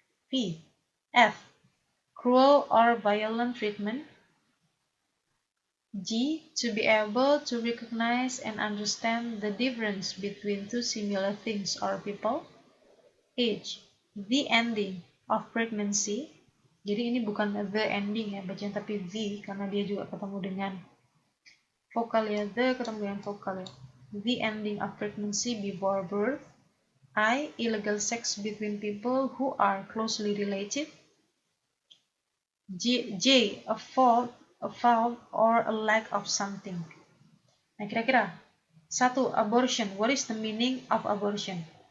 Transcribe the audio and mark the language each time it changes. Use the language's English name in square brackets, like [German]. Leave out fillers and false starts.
[English] P. F. Cruel or violent treatment. G. To be able to recognize and understand the difference between two similar things or people. H. The ending of pregnancy. [Indonesian] Jadi ini bukan [English] the ending [Indonesian] ya bacaan, tapi the, karena dia juga ketemu dengan vokal ya, the ketemu dengan vokal ya. [English] The ending of pregnancy before birth. I. Illegal sex between people who are closely related. J. A fault or a lack of something. [Indonesian] Nah, kira-kira [English] 1. Abortion. What is the meaning of abortion?